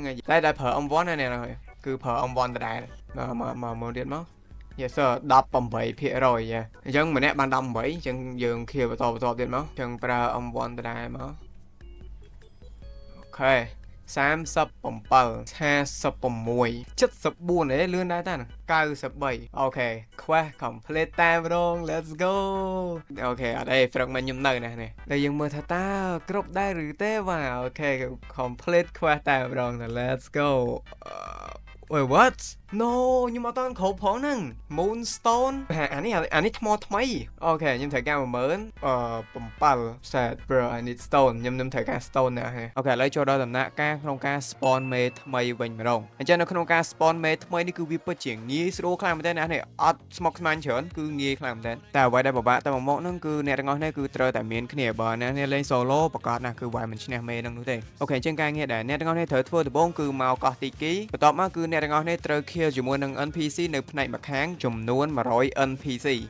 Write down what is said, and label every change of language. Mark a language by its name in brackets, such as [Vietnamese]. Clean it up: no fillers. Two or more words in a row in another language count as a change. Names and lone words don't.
[Khmer] ឯងតែប្រើ M1 ណានេះគឺប្រើ M1 ដដែលមកទៀតមក [English] Yes sir [Khmer] 18%យ៉ាអញ្ចឹងម្នាក់បាន18អញ្ចឹងយើង kill បន្តទៀតមកអញ្ចឹងប្រើ M1 ដដែលមកអូខេ37 56 74ហ៎លឿនដែរតា 93អូខេ [English] quest complete [Khmer] តែម្ដង [English] let's go [Khmer] អូខេអត់អី fragment ខ្ញុំនៅណានេះតែយើងមើលថាតើគ្រប់ដែរឬទេបាទអូខេ [English] complete quest [Khmer] តែម្ដង [English] let's go Wait what No [Khmer] ខ្ញុំអត់តាន់គ្រប់ផងហ្នឹង Moonstone អានេះថ្មថ្មីអូខេខ្ញុំត្រូវការ 7 [English] set bro I need stone [Khmer] ខ្ញុំត្រូវការ stone ណាអូខេឥឡូវចូលដល់ដំណាក់កាលក្នុងការ spawn មេថ្មីវិញម្ដងអញ្ចឹងនៅក្នុងការ spawn មេថ្មីនេះគឺវាពិតជាងាយស្រួលខ្លាំងមែនទែនណាអត់ស្មុគស្មាញច្រើនគឺងាយខ្លាំងមែនទែនតែអ្វីដែលពិបាកតែមកហ្នឹងគឺអ្នកទាំងអស់នេះគឺត្រូវតែមាន គ្នាបើអ្នកនេះលេង solo ប្រកាសណាស់គឺវាយមិនឈ្នះមេហ្នឹងនោះទេអូខេអញ្ចឹងការងារដែលអ្នកទាំងអស់នេះត្រូវធ្វើដំបូងគឺមកកោះទីគីបន្ទាប់មកគឺអ្នកទាំងអស់នេះត្រូវ kill ជាមួយនឹង NPC នៅផ្នែកម្ខាងចំនួន100 NPC អ